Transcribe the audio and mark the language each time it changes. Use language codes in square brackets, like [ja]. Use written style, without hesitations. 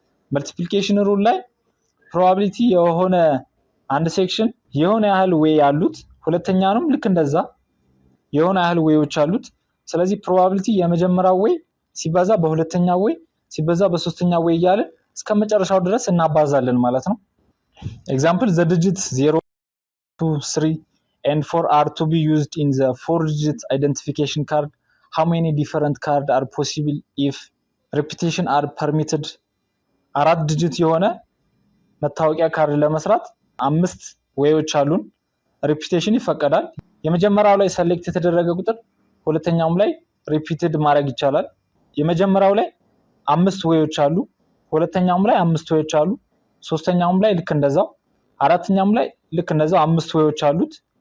[am] multiplication rule ላይ probability የሆነ አንድ ሴክሽን የሆነ ያህል ዌይ አሉት፣ ሁለተኛውንም ልክ እንደዛ የሆነ ያህል ዌዮች አሉት። ስለዚህ ፕሮባቢሊቲ የመጀመሪያው ዌይ ሲባዛ በሁለተኛው ዌይ ሲባዛ በሶስተኛው ዌይ እያለ እስከመጨረሻው ድረስ እናባዛለን ማለት ነው። ኤግዛምፕል [en] the digits 0 2 3 and 4 are to be used in the 4-digit identification card. how many different cards are possible if repetition are permitted? [am] 4 ዲጂት የሆነ መታወቂያ ካርድ ለመስራት 5 ዌዮች አሉን። ሪፒቴሽን ይፈቀዳል። የመጀመሪያው ላይ ሰሌክት የተደረገ ቁጥር ሁለተኛውም ላይ ሪፒትድ ማድረግ ይቻላል። የመጀመሪያው ላይ 5 ዌዮች አሉ፣ ሁለተኛውም ላይ 5 ዌዮች አሉ፣ ሶስተኛውም ላይ ልክ እንደዛው፣ አራተኛውም ላይ ልክ እንደዛው 5 ዌዮች አሉት።